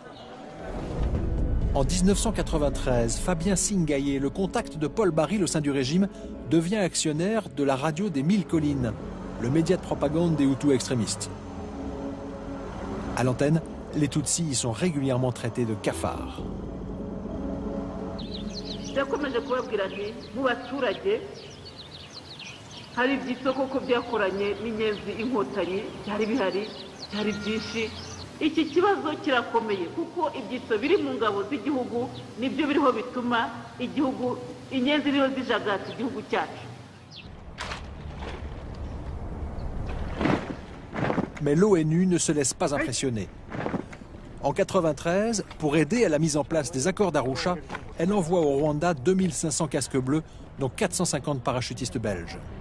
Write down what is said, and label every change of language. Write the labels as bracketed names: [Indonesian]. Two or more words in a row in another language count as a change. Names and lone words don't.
[French] En 1993, Fabien Singaye, le contact de Paul Baril au sein du régime, devient actionnaire de la radio des 1000 collines, le média de propagande des Hutus extrémistes. À l'antenne, les Tutsis y sont régulièrement traités de cafards. [Kinyarwanda] yakomeje kubabwira nti mu baturage hari ibyitso koko byakoranye n'inyenzi inkotanyi byari bihari byari byinshi iki kibazo kirakomeye kuko ibyitso biri mu ngabo z'igihugu nibyo biriho bituma igihugu inyenzi rero zijagata igihugu cyacu. [French] Mais l'ONU ne se laisse pas impressionner. En 1993, pour aider à la mise en place des accords d'Arusha, elle envoie au Rwanda 2500 casques bleus, dont 450 parachutistes belges.